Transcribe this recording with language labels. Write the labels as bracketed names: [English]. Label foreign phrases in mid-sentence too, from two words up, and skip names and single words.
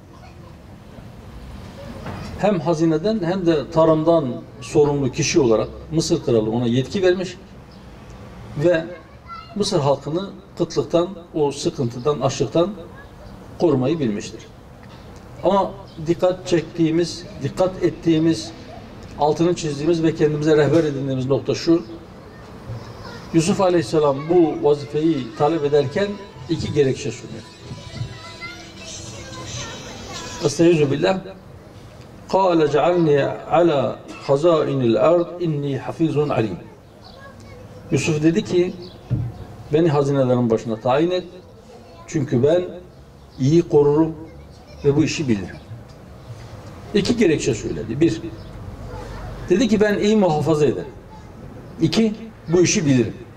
[Turkish] Hem hazineden hem de tarımdan sorumlu kişi olarak Mısır kralı ona yetki vermiş ve Mısır halkını kıtlıktan, o sıkıntıdan, açlıktan korumayı bilmiştir. Ama dikkat ettiğimiz, altını çizdiğimiz ve kendimize rehber edindiğimiz nokta şu: Yusuf Aleyhisselam bu vazifeyi talep ederken iki gerekçe sunuyor. [Arabic] أستعيذ بالله. قَالَ جَعَلْنِي عَلَى خَزَائِنِ الْاَرْضِ اِنِّي حَفِيظٌ عَلِيمٌ. [Turkish] Yusuf dedi ki, beni hazinelerin başına tayin et. Çünkü ben iyi korurum ve bu işi bilirim. İki gerekçe söyledi. Bir, dedi ki ben iyi muhafaza ederim. İki, bu işi bilirim.